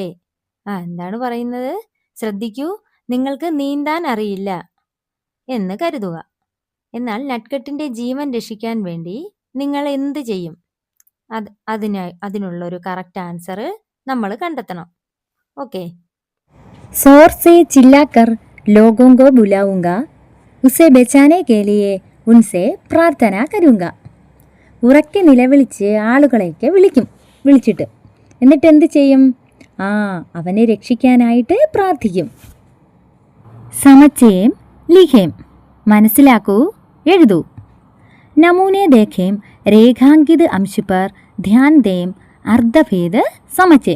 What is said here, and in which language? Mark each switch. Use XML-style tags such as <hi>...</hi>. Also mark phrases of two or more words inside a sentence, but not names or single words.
<ml>എന്താണ് പറയുന്നത്? ശ്രദ്ധിക്കൂ, നിങ്ങൾക്ക് നീന്താൻ അറിയില്ല എന്ന് കരുതുക. എന്നാൽ നട്കട്ടിൻ്റെ ജീവൻ രക്ഷിക്കാൻ വേണ്ടി നിങ്ങൾ എന്ത് ചെയ്യും? അതിനുള്ളൊരു</ml> <en>correct answer</en> <ml>നമ്മൾ കണ്ടെത്തണം. ഓക്കെ.</ml> <hi>जोर से चिल्लाकर लोगों को बुलाऊंगा, उसे बचाने के लिए उनसे प्रार्थना करूंगा.</hi> <ml>ഉറക്കെ നിലവിളിച്ച് ആളുകളെയൊക്കെ വിളിച്ചിട്ട് എന്നിട്ട് എന്ത് ചെയ്യും? അവനെ രക്ഷിക്കാനായിട്ട് പ്രാർത്ഥിക്കും.</ml> <hi>समझें लिखें</hi> <ml>മനസ്സിലാക്കൂ, എഴുതൂ.</ml> <hi>नमूने देखें रेखांकित अंश पर ध्यान दें अर्थभेद समझें.</hi>